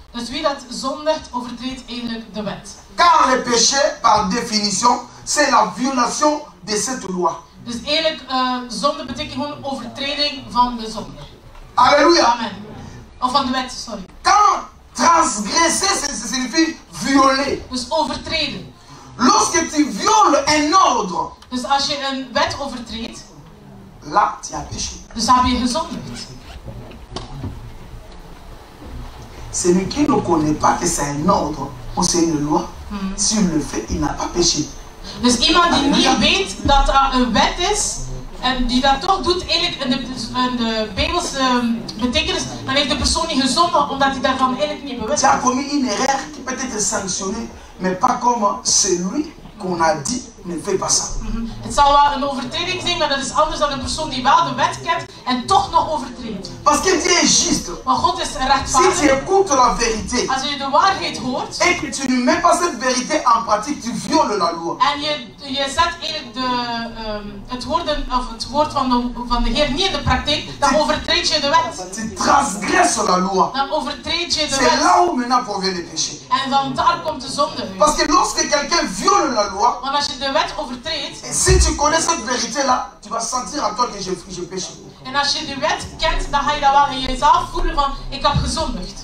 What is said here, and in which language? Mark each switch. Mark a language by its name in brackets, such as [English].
[Dutch] Dus wie dat zondigt, overtreedt eigenlijk de wet. [French] Car le péché, par définition, c'est la violation de cette loi. [Dutch] Dus eigenlijk, zonde betekent gewoon overtreding van de zonde. [French] Alléluia. [Dutch] Amen. Of van de wet, sorry. [French] Quand transgresser, ça signifie violer. [Dutch] Dus overtreden. [French] Lorsque tu violes un ordre, [Dutch] Dus als je een wet overtreedt, [French] là, tu as péché. [Dutch] dus heb je gezondigd. [French] Celui qui ne connaît pas que c'est un ordre ou c'est une loi, s'il le fait, il n'a pas péché. [Dutch] Dus iemand die niet weet dat dat een wet is, en die dat toch doet, eigenlijk in de Bijbelse betekenis, dan heeft de persoon niet gezondigd, omdat hij daarvan eigenlijk niet bewust [French] Tu [Dutch] is. [French] as commis une erreur qui peut être sanctionnée, mais pas comme celui qu'on a dit ne fait pas ça. [Dutch] Het zal wel een overtreding zijn, maar dat is anders dan een persoon die wel de wet kent en toch nog overtreedt. [French] Parce que Dieu est juste. [Dutch] Maar God is [French] Si tu [Dutch] rechtvaardig. [French] écoutes la vérité [Dutch] Als je de waarheid hoort [French] et que tu ne mets pas cette vérité en pratique, tu violes la loi. [Dutch] en je zet eigenlijk het woord van de Heer niet in de praktijk, dan overtreed je de wet. [French] Tu transgresses la loi. [Dutch] Dan overtreed je de [French] C'est [Dutch] wet. [French] là où maintenant provient le péché. [Dutch] En van daar komt de zonde uit. [French] Parce que lorsque quelqu'un viole la loi, [Dutch] Want als je de wet overtreedt, [French] et si tu connais cette vérité-là, tu vas sentir en toi que je péche. [Dutch] en als je de wet kent, dan ga je dat wel in jezelf voelen van, ik heb gezondigd.